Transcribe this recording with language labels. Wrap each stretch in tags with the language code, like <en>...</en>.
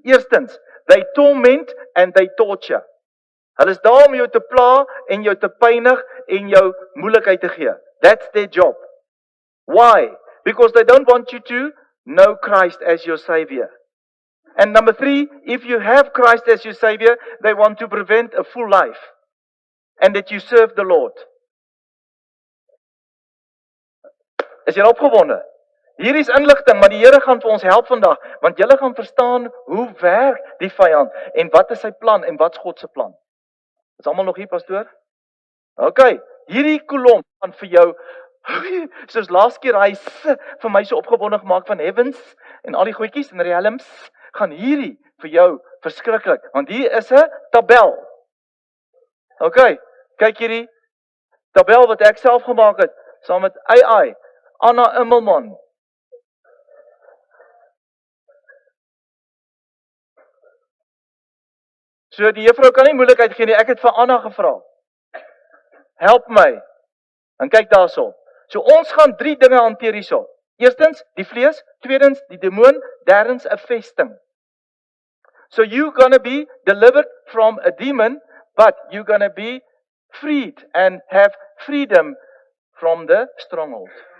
<af>Eerstens,</af> <en>they torment and they torture.</en> <af>Hulle is daar om jou te pla en jou te pynig en jou moeilikheid te gee.</af> <en>That's their job. Why? Because they don't want you to know Christ as your Savior. And number 3, if you have Christ as your Savior, they want to prevent a full life and that you serve the Lord.</en> <af>Is jy opgewonde? Hier is inligting, maar die Here gaan vir ons help vandag, want julle gaan verstaan hoe werk die vyand en wat is sy plan en wat is God se plan. Is almal nog hier, pastoor? OK, hierdie kolom gaan vir jou, soos laas keer hy vir my so opgewonde gemaak van heavens en al die goedjies en realms, gaan hierdie vir jou verskriklik, want hier is 'n tabel. OK, kyk hierdie tabel wat ek self gemaak het, saam met AI, Anna Immelman. So die juffrou kan nie moeilikheid gee nie, ek het vir Anna gevra. Help my. En kyk daarso. So ons gaan 3 dinge hanteer hierso. Eerstens, die vlees, tweedens, die demoon, derdens 'n vesting.</af> <en>So you're going to be delivered from a demon, but you're going to be freed and have freedom from the stronghold.</en>